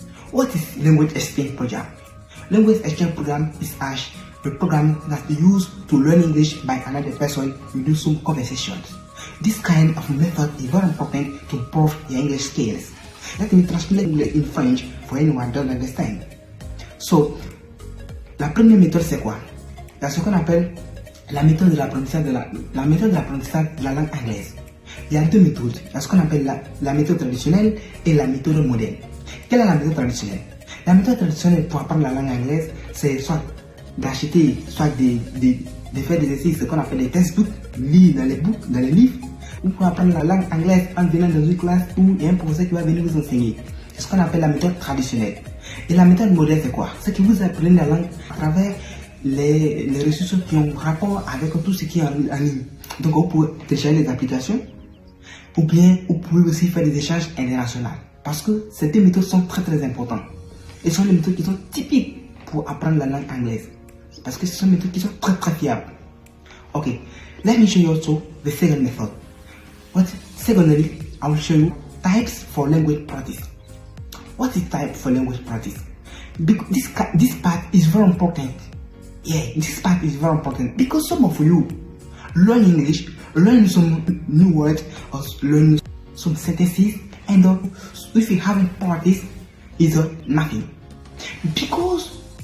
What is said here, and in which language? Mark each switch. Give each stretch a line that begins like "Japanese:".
English: What is language exchange program? Language exchange program is as a program that is used to learn English by another person to do some conversations. This kind of method is very important to improve your English skills. Let me translate in French for anyone who doesn't understand.
French: So, la première méthode c'est quoi? C'est ce qu'on appelle la méthode de l'apprentissage de la langue anglaise. Il y a 2 méthodes. Il y a ce qu'on appelle la méthode traditionnelle et la méthode moderne. Quelle est la méthode traditionnelle? La méthode traditionnelle pour apprendre la langue anglaise, c'est soit d'acheter, soit de faire des exercices, ce qu'on appelle des textbooks, lire dans les livres, ou pour apprendre la langue anglaise en venant dans une classe où il y a un professeur qui va venir vous enseigner. C'est ce qu'on appelle la méthode traditionnelle. Et la méthode moderne, c'est quoi? C'est que vous apprenez la langue à travers les ressources qui ont rapport avec tout ce qui est en ligne. Donc vous pouvez télécharger des applications, ou bien vous pouvez aussi faire des échanges internationaux. Parce que ces 2 méthodes sont très importantes. Et ce sont des méthodes qui sont typiques pour apprendre la langue anglaise. Parce que ce sont des méthodes qui sont très fiables.
English: Okay, let me show you also the second method. Secondly, I will show you types for language practice. What is type for language practice? Because this part is very important. Yeah, this part is very important because some of you learn English, learn some new words, or learn some sentences, and if you haven't practiced, is nothing. Because